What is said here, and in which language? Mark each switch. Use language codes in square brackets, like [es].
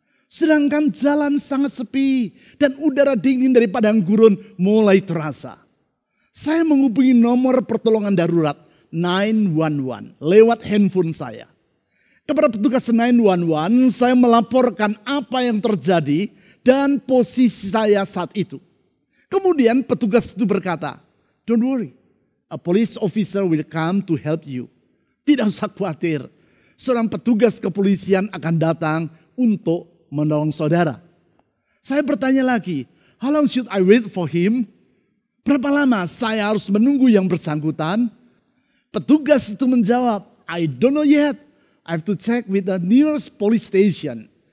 [id] Sedangkan jalan sangat sepi dan udara dingin dari padang gurun mulai terasa. Saya menghubungi nomor pertolongan darurat 911 lewat handphone saya. Kepada petugas 911 saya melaporkan apa yang terjadi dan posisi saya saat itu. Kemudian petugas itu berkata, [en] "Don't worry, a police officer will come to help you." [id] Tidak usah khawatir, seorang petugas kepolisian akan datang untuk menolong saudara. Saya bertanya lagi, [en] how long should I wait for him? [id] Berapa lama saya harus menunggu yang bersangkutan? Petugas itu menjawab, [en] I don't know yet. I have to check with the nearest police station.